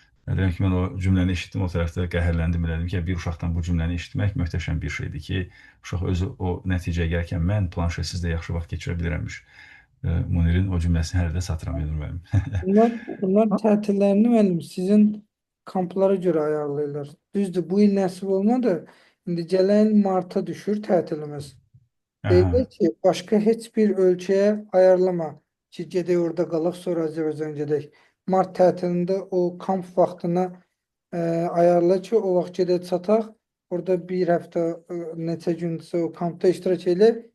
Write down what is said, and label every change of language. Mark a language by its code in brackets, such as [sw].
[az] Demək ki, mən o cümləni eşitdim, o tərəfdə qəhərləndim, elədim ki, bir uşaqdan bu cümləni eşitmək möhtəşəm bir şeydir ki, uşaq özü o nəticəyə gələrkən mən planşetsizdə yaxşı vaxt keçirə bilirəmmiş. Munirin o cümləsini hələ də satıram, Elnur müəllim. Bunlar tatillerini müəllim sizin kamplara göre ayarlayırlar. Düzdür bu il nasip olmadı. [tr] Şimdi gelen Mart'a düşür tatilimiz. [az] Deyirlər Aha. ki, başqa heç bir ölkəyə ayarlama ki, gedək orada qalaq, sonra Azərbaycan gedək. Mart tətilində o kamp vaxtına ayarla ki, o vaxt gedək çataq. Orada bir həftə, neçə gündürsə o kampda iştirak elə.